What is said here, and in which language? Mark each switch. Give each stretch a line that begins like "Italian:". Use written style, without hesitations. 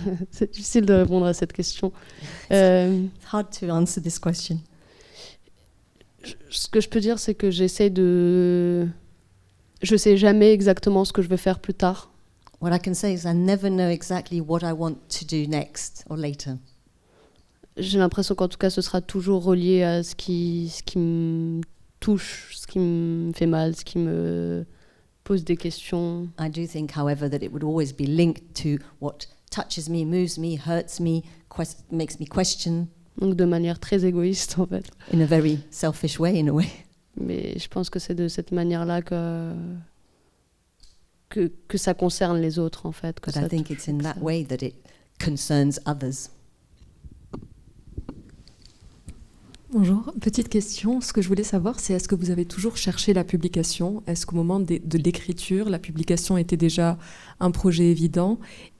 French: C'est difficile de répondre à cette question.
English: Hard to answer this question.
French: Ce que je peux dire, c'est que j'essaie de... Je sais jamais exactement ce que je vais faire plus tard.
English: What I can say is I never know exactly what I want to do next or later.
French: J'ai l'impression qu'en tout cas, ce sera toujours relié à ce qui me touche, ce qui me fait mal, ce qui me pose des questions.
English: I do think, however, that it would always be linked to what touches me, moves me, hurts me, makes me question.
French: Donc de manière très égoïste, en fait.
English: In a very selfish way, in a way.
French: Mais je pense que c'est de cette manière-là que ça concerne les autres, en fait.
English: But I think it's in that way that it concerns others.
French: Bonjour, petite question. Ce que je voulais savoir, c'est est-ce que vous avez toujours cherché la publication ? Est-ce qu'au moment de l'écriture, la publication était déjà un projet évident ?